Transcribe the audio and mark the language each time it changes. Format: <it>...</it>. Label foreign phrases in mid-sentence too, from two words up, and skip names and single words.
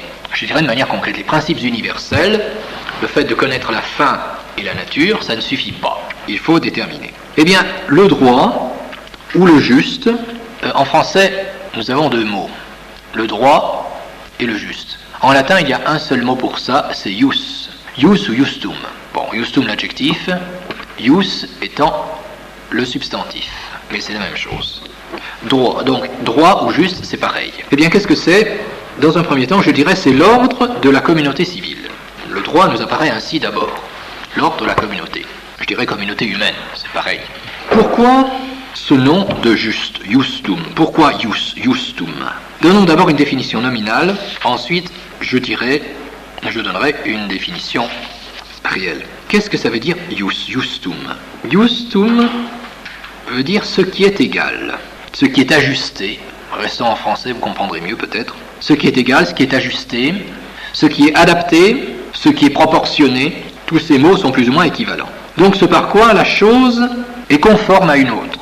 <fr>Je dirais de manière concrète, les principes universels, le fait de connaître la fin et la nature, ça ne suffit pas. Il faut déterminer. Eh bien, le droit ou le juste, en français, nous avons deux mots, le droit et le juste. En latin, il y a un seul mot pour ça, c'est ius. Ius ou iustum. Bon, iustum l'adjectif, ius étant le substantif, mais c'est la même chose. Droit, donc droit ou juste, c'est pareil. Eh bien, qu'est-ce que c'est? Dans un premier temps, je dirais c'est l'ordre de la communauté civile. Le droit nous apparaît ainsi d'abord, l'ordre de la communauté. Je dirais communauté humaine, c'est pareil. Pourquoi ce nom de juste, iustum? Pourquoi</fr> <la>ius, iustum?</la> <fr>Donnons d'abord une définition nominale, ensuite je donnerai une définition réelle. Qu'est-ce que ça veut dire</fr> <la>ius, iustum?</la> <fr>Iustum veut dire ce qui est égal, ce qui est ajusté. Restant en français, vous comprendrez mieux peut-être. Ce qui est égal, ce qui est ajusté, ce qui est adapté, ce qui est proportionné, tous ces mots sont plus ou moins équivalents. Donc ce par quoi la chose est conforme à une autre.</fr>